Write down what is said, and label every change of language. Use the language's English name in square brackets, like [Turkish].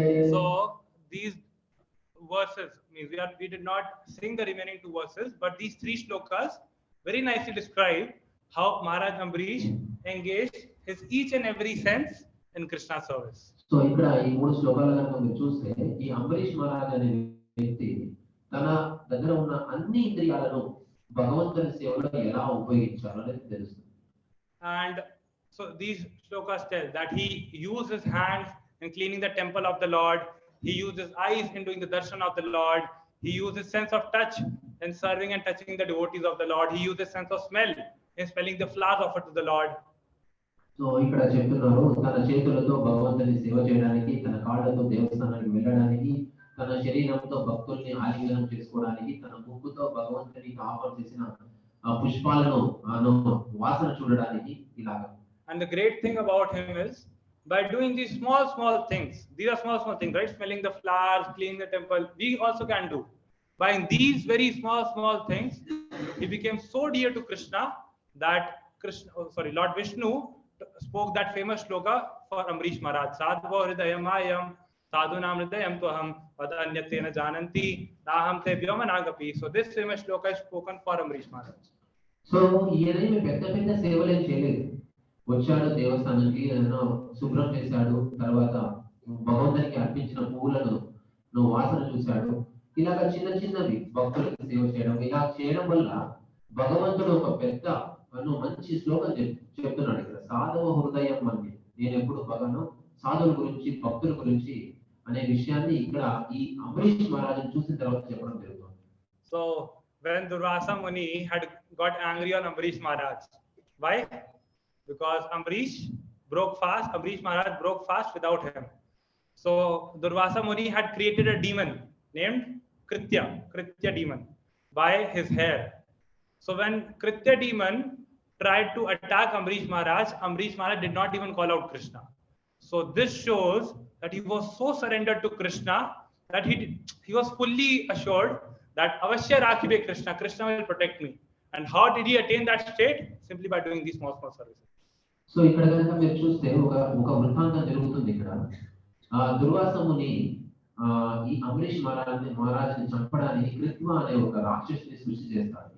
[English] So these verses means we did not sing the remaining 2 verses, but these 3 shlokas very nicely describe how Maharaj Ambrish engaged his each and every sense in Krishna service. [Telugu] So ఇక్కడ ఈ 3 శ్లోకాలను మనం చూస్తే ఈ అంబరీష్ మహారాజ్ అనే వ్యక్తి తన దగ్గర ఉన్న అన్ని ఇంద్రియాలను భగవంతుని సేవలో ఎలా ఉపయోగించాలో అనేది తెలుస్తుంది. [English] And so these shlokas tell that he used his hands in cleaning the temple of the Lord. He used his eyes in doing the darshan of the Lord. He used his sense of touch in serving and touching the devotees of the Lord. He used his sense of smell in smelling the flowers offered to the Lord. [Telugu] So ఇక్కడ చెప్తున్నారు తన చేతులతో భగవంతుని సేవ చేయడానికి, తన కాళ్ళతో దేవస్థానానికి వెళ్ళడానికి, తన శరీరంతో భక్తుల్ని ఆలింగనం చేసుకోవడానికి, తన ముక్కుతో భగవంతునికి ఆఫర్ చేసిన పుష్పాలను వాసన చూడడానికి ఇలాగా. [English] And the great thing about him is by doing these small things, these are small things, right? Smelling the flowers, cleaning the temple, we also can do. By these very small things, he became so dear to Krishna that Lord Vishnu spoke that famous shloka for Ambrish Maharaj. [Sanskrit] Sadhava hridayamayam sadhunam hridayam tuham vadanyatena jananti naham te vyomanagapi. [English] So this famous shloka is spoken for Ambrish Maharaj. [Telugu] So ఈయన పెద్ద సేవలేం చేయలేదు. వచ్చాడు, దేవస్థానానికి శుభ్రం చేశాడు, తర్వాత భగవంతునికి అర్పించిన పువ్వులను వాసన చూశాడు. ఇలాగ చిన్నవి భక్తులకు సేవ చేయడం, ఇలా చేయడం వల్ల భగవంతుడు ఒక పెద్ద మంచి శ్లోకం చెప్తున్నాడు ఇక్కడ. సాధవ హృదయం అని, నేను ఎప్పుడు సాధువుల గురించి, భక్తుల గురించి అనే విషయాన్ని ఇక్కడ ఈ అంబరీష్ మహారాజును చూసిన తర్వాత చెప్పడం జరుగుతుంది. [English] So when Durvasa Muni had got angry on Amrish Maharaj, why? Because Amrish Maharaj broke fast without him. So Durvasa Muni had created a demon named Kritya demon, by his hair. So when Kritya demon tried to attack Amrish Maharaj did not even call out Krishna. So this shows that he was so surrendered to Krishna that he was fully assured that [Bangla] Avashya Rakhibe [English] Krishna will protect me. And how did he attain that state? Simply by doing these small services. [Telugu] So ఇక్కడ కనుక మీరు చూస్తే ఒక వృత్తాంతం జరుగుతుంది ఇక్కడ. దుర్వాస ముని ఈ అమరీష్ మహారాజుని చంపడానికి కృత్వ అనే ఒక రాక్షసుని సృష్టి చేస్తాడు.